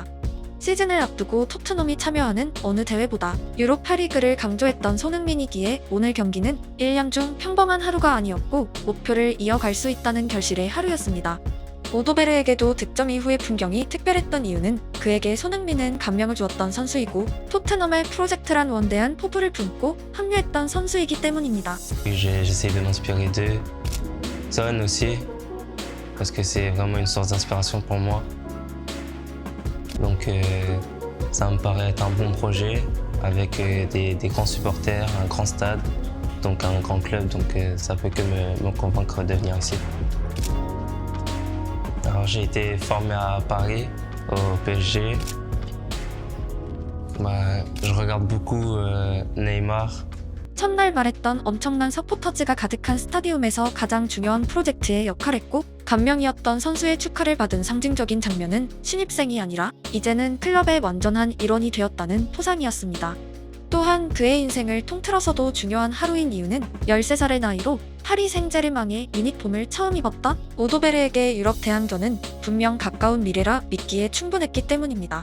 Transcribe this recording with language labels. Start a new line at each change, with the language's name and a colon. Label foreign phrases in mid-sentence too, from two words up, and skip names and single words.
Korean: 시즌을 앞두고 토트넘이 참여하는 어느 대회보다 유로파리그를 강조했던 손흥민이기에 오늘 경기는 1년 중 평범한 하루가 아니었고 목표를 이어갈 수 있다는 결실의 하루였습니다. 오도베르에게도 득점 이후의 풍경이 특별했던 이유는 그에게 손흥민은 감명을 주었던 선수이고 토트넘의 프로젝트란 원대한 포부를 품고 합류했던 선수이기 때문입니다.
French: J'essaie de m'inspirer d'eux. Son aussi, parce que c'est vraiment une source d'inspiration pour moi. Donc ça me paraît être un bon projet avec des grands supporters, un grand stade, donc un grand club, donc ça peut que me convaincre de venir ici. Alors j'ai été formé à Paris, au PSG. Je regarde beaucoup Neymar.
Korean: 첫날 말했던 엄청난 서포터즈가 가득한 스타디움에서 가장 중요한 프로젝트에 역할했고 감명이었던 선수의 축하를 받은 상징적인 장면은 신입생이 아니라 이제는 클럽의 완전한 일원이 되었다는 포상이었습니다. 또한 그의 인생을 통틀어서도 중요한 하루인 이유는 13살의 나이로 파리 생제르맹의 유니폼을 처음 입었던 오도베르에게 유럽 대항전은 분명 가까운 미래라 믿기에 충분했기 때문입니다.